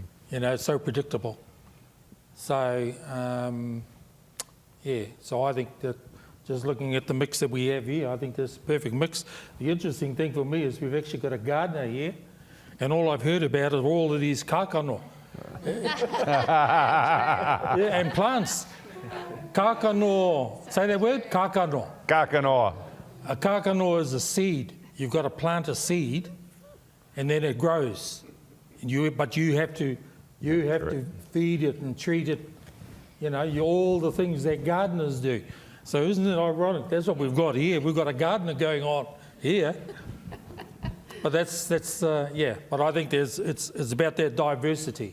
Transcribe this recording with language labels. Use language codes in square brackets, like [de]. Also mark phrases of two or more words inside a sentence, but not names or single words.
[en] You know, it's so predictable. So, so I think that just looking at the mix that we have here, I think there's a perfect mix. The interesting thing for me is we've actually got a gardener here, and all I've heard about is all of these kākano. And plants. Kākano, say that word? Kākano. Kākanoa. A kākano is a seed. You've got to plant a seed, and then it grows. And but you have to feed it and treat it. You know, all the things that gardeners do. So isn't it ironic? That's what we've got here. We've got a gardener going on here. But that's But I think it's about that diversity.